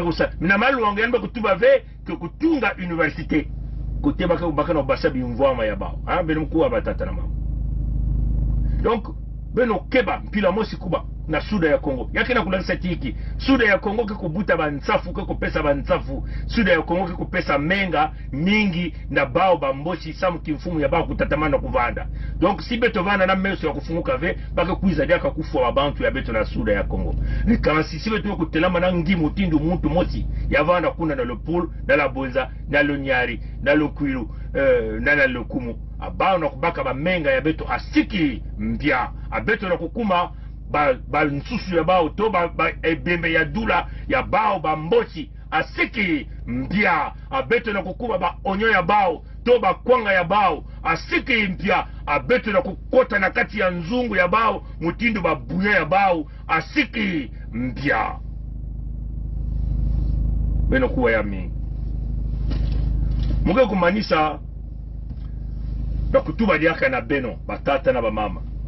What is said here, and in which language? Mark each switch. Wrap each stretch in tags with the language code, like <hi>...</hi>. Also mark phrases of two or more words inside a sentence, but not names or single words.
<ktu>kusa mina malu wange yalime kutuba ve kutunga universite kuteba baka na basabi mvwama ya bao beno mkuwa batata na mama donc beno keba mpila mosi kuba na suda ya Kongo yake na kulakisa tiki suda ya Kongo ke kubuta bansafu ke kupesa bansafu suda ya Kongo ke kupesa menga mingi na bao bamboshi samu kimfumu ya bao kutatamana kuvanda donc si beto vana na meso ya kufunguka ve baka kuiza diaka kufwa wabantu ya beto na suda ya Kongo ni kama si beto kutelama na ngimu tindu muntu mosi ya vana kuna na le poule na la bonza na le nyari na le kwilu na le kumu abao na kubaka ba menga ya beto asiki mbia abeto na kukuma ba nsusu ya bao to ba ebembe ya dula ya bao ba mbochi asiki mbia abeto na kukuma ba onyo ya bao to ba kwanga ya bao asiki mpia abeto na kukota na kati ya nzungu ya bao mutindo ba buya ya bao asiki mbia beno kuwa ya mingi muge kumanisa na kutuba diaka na beno batata na ba mama.</ktu>